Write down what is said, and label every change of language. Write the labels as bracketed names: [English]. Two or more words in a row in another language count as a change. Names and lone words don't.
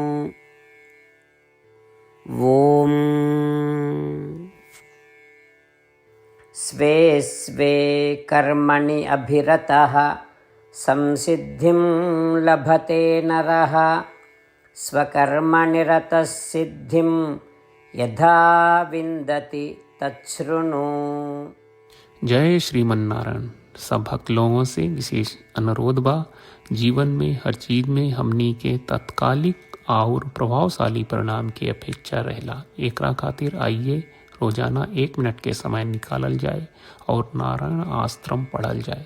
[Sanskrit] ॐ स्वे स्वे कर्मणि अभिरतः संसिद्धिं लभते नरः स्वकर्मनिरतः सिद्धिं यथा विन्दति तच्छृणु। [Bhojpuri] जय श्रीमन नारायण। सब भक्त लोगों से विशेष अनुरोध बा, जीवन में हर चीज में हमनी के तत्कालिक और प्रभावशाली परिणाम की अपेक्षा रहेला। एकरा खातिर आइए रोजाना 1 मिनट के समय निकालल जाए और नारायण आश्रम पढ़ल जाए।